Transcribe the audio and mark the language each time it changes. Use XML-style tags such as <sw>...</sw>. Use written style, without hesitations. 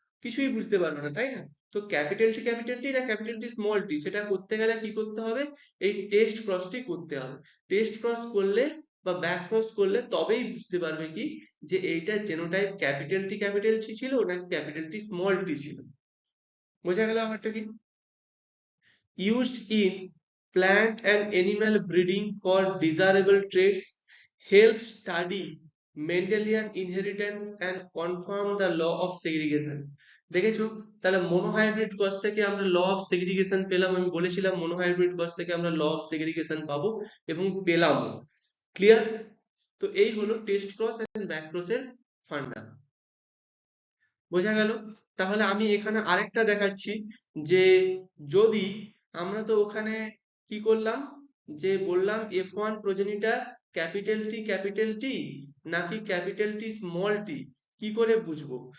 <bn>কিছুই বুঝতে পারবে না, তাই না? তো ক্যাপিটাল টি না ক্যাপিটাল টি স্মল টি, সেটা করতে গেলে কি করতে হবে, এই টেস্ট ক্রসটি করতে হবে। টেস্ট ক্রস করলে বা ব্যাক ক্রস করলে তবেই বুঝতে পারবে কি, যে এইটা জেনোটাইপ ক্যাপিটাল টি ছিল নাকি ক্যাপিটাল টি স্মল টি ছিল। বোঝা গেল আমারটা কি?</bn> <en>Used in plant and animal breeding for desirable traits, help study Mendelian inheritance and confirm the law of segregation.</en> <bn>দেখেছো? তাহলে মনোহাইব্রিড ক্রস থেকে আমরা ল অফ সেগ্রিগেশন পেলাম, আমি বলেছিলাম মনোহাইব্রিড ক্রস থেকে আমরা ল অফ সেগ্রিগেশন পাবো এবং পেলাম। ক্লিয়ার? তো এই হলো টেস্ট ক্রস এন্ড ব্যাক ক্রসের ফান্ডা। বোঝা গেল? তাহলে আমি এখানে আরেকটা দেখাচ্ছি, যে যদি আমরা তো ওখানে কি করলাম, যে বললাম F1 প্রজাতিটা ক্যাপিটাল টি নাকি ক্যাপিটাল টি স্মল টি, কি করে বুঝবো?</bn>